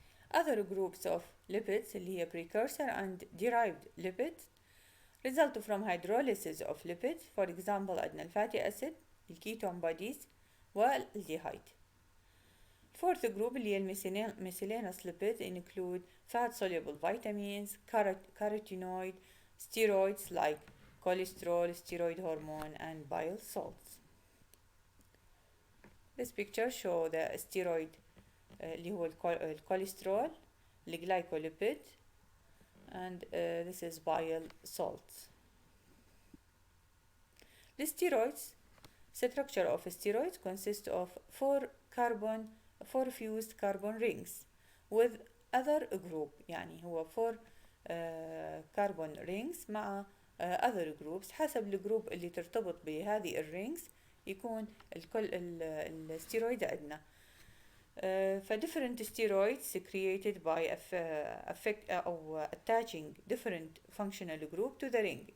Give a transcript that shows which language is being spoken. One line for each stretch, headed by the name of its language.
English: Other groups of lipids
Arabic: اللي هي
English: precursor and derived lipids result from hydrolysis of lipids.
Arabic: For example عندنا الفاتي أسيد، الكيتون بوديز، والالديهايد.
English: Fourth group
Arabic: اللي هي
English: miscellaneous lipids include fat soluble vitamins, carotenoid, steroids like cholesterol, steroid hormone, and bile salts. This picture shows the steroid
Arabic: اللي هو الكوليسترول، الجلايكوليبيد،
English: and this is bile salts. The steroids, structure of steroids consists of four fused carbon rings with other group.
Arabic: يعني هو
English: four carbon rings
Arabic: مع
English: other groups.
Arabic: حسب الجروب اللي ترتبط بهذه الرينجز يكون الستيرويد عندنا.
English: different steroids created by أو attaching different functional group to the ring.